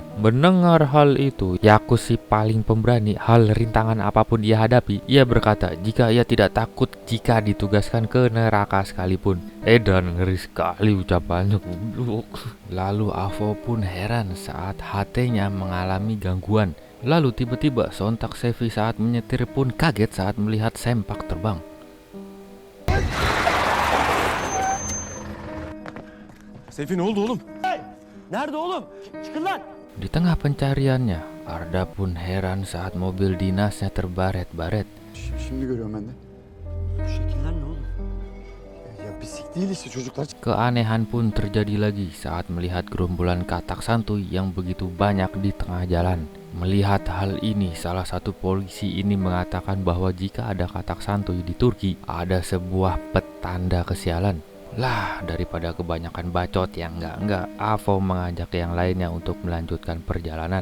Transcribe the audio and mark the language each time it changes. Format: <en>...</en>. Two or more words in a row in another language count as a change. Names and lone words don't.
<id>Mendengar hal itu, Yakus si paling pemberani, hal rintangan apapun ia hadapi, ia berkata jika ia tidak takut jika ditugaskan ke neraka sekalipun. Dan ngeri sekali ucapannya. Lalu Avo pun heran saat HT-nya mengalami gangguan. Lalu tiba-tiba sontak Sevi saat menyetir pun kaget saat melihat sempak terbang.</id> <tr>Seyfi ne oldu oğlum? Nerede oğlum? Çıkın lan.</tr> <id>Di tengah pencariannya, Arda pun heran saat mobil dinasnya terbaret-baret.</id> <tr>Şimdi görüyorum ben de. Bu şekiller ne oğlum? Ya bisik değil işte çocuklar.</tr> <id>Keanehan pun terjadi lagi saat melihat gerombolan katak santuy yang begitu banyak di tengah jalan. Melihat hal ini, salah satu polisi ini mengatakan bahwa jika ada katak santuy di Turki, ada sebuah petanda kesialan. Lah, daripada kebanyakan bacot yang enggak, Avo mengajak yang lainnya untuk melanjutkan perjalanan.</id>